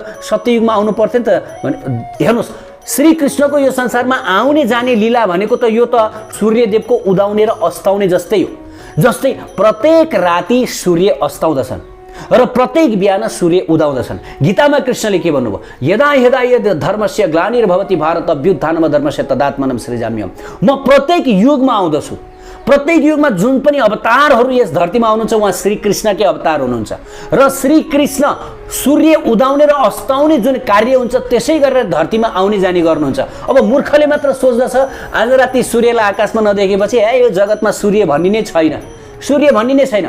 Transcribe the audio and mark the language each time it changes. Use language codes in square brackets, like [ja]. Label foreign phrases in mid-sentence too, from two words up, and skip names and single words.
[ne] सत्ययुगमा आउनु पर्थ्यो नि त भने। हेर्नुहोस्, श्रीकृष्णको यो संसारमा आउने जाने लीला भनेको त यो त सूर्यदेवको उदाउने र अस्ताउने जस्तै हो। जस्तै प्रत्येक राति सूर्य अस्ताउँदछन् र प्रत्येक बिहान सूर्य उदाउँदछन्। गीतामा कृष्णले के भन्नुभयो? [sa] यदा यदा यद धर्मस्य ग्लानिर्भवति भारत अभ्युत्थानम धर्मस्य तदात्मनं सृजाम्यहम्। [ne] म प्रत्येक युगमा आउँदछु। प्रत्येक युगमा जुन पनि अवतारहरू यस धरतीमा आउनुहुन्छ उहाँ श्रीकृष्णकै अवतार हुनुहुन्छ। र श्रीकृष्ण सूर्य उदाउने र अस्ताउने जुन कार्य हुन्छ त्यसै गरेर धरतीमा आउने जाने गर्नुहुन्छ। अब मूर्खले मात्र सोच्दछ आज राति सूर्यलाई आकाशमा नदेखेपछि यो जगतमा सूर्य भन्ने नै छैन, सूर्य भन्ने नै छैन।